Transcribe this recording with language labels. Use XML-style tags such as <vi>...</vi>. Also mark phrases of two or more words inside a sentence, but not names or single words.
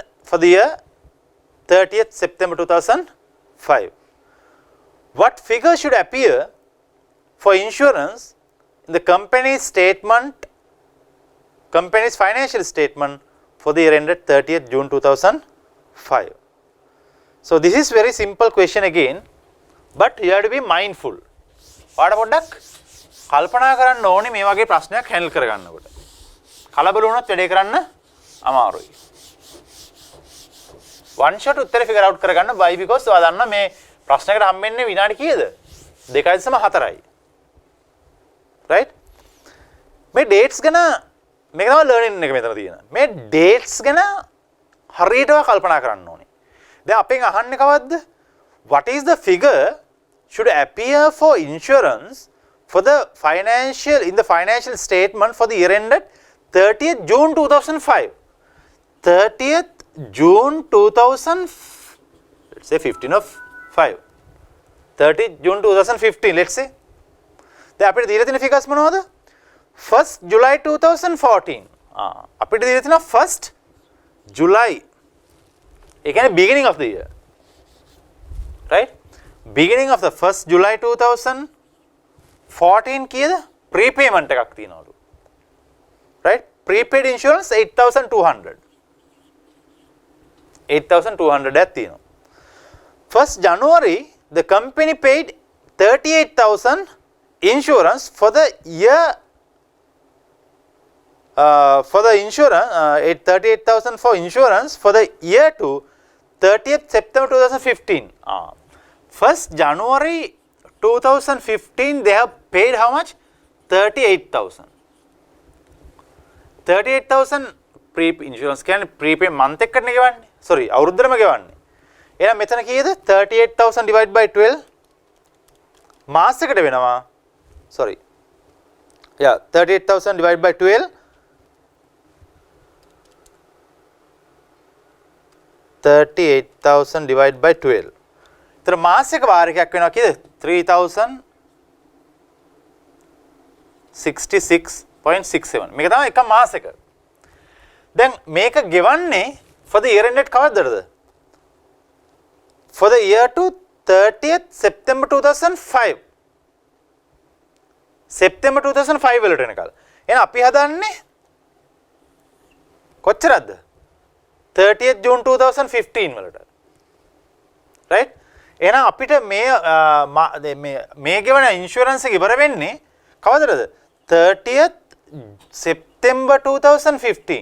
<en>30th September 2005 what figure should appear for insurance in the company's financial statement for the year ended 30th June 2005 so this is very simple question again but you have to be mindful</en> <si>පාඩ පොඩ්ඩක් කල්පනා කරන්න ඕනේ මේ වගේ ප්‍රශ්නයක් හැන්ඩල් කරගන්නකොට කලබල වුණොත් වැඩේ කරන්න අමාරුයි</si> <en>one shot</en> <si>උත්තර</si> <en>figure out</en> <si>කරගන්න</si> <en>why because</en> <si>ඔයා දන්නා මේ ප්‍රශ්නයකට හම්බෙන්නේ විනාඩි කීයද 2.4යි right මේ dates ගැන මේක තමයි learning එක මෙතන තියෙන මේ dates ගැන හරියටම කල්පනා කරන්න ඕනේ දැන් අපෙන් අහන්නේ කවද්ද</si> <en>what is the figure should appear for insurance for the in the financial statement for the year ended 30th June 2005 30th June 2000 let's say 15 of 5 30th June 2015 let's say</en> <si>දැන් අපිට දීලා තියෙන figures මොනවද</si> <en>1st July 2014</en> <si>අපිට දීලා තියෙනවා</si> <en>1st July</en> <si>ඒ කියන්නේ</si> <en>beginning of the year right beginning of the 1st July 2014</en> <si>කීයද prepayment එකක් තියෙනවලු</si> <en>right prepaid insurance 8,200</en> <si>8,200ක් තියෙනවා</si> <en>1st January the company paid 38,000 insurance for the year for the insurance 38,000 for insurance for the year to 30th September 2015 1st January 2015 they have paid how much 38,000</en> <si>38,000</si> <en>pre insurance</en> <si>කියන්නේ</si> <en>prepaid month</en> <si>එකකට නේ ගෙවන්නේ sorry අවුරුද්දටම ගෙවන්නේ එහෙනම් මෙතන කීයද</si> <en>38,000 divided by 12</en> <si>මාසයකට වෙනවා</si> <en>sorry yeah 38,000 divided by 12 38,000 divided by 12</en> <si>तर මාසික වාරිකයක් වෙනවා කීයද 3,066.67 මේක තමයි එක මාසෙක දැන් මේක ගෙවන්නේ</si> <en>for the year ended</en> <si>කවද්දද</si> <en>for the year to 30th September 2005.</en> <si>September 2005 වලට එනකල්. එහෙනම් අපි හදන්නේ කොච්චරද? 30th June 2015 වලට. right? එහෙනම් අපිට මේ ගෙවන ඉන්ෂුරන්ස් එක ඉවර වෙන්නේ කවදද? 30th September 2015.</si>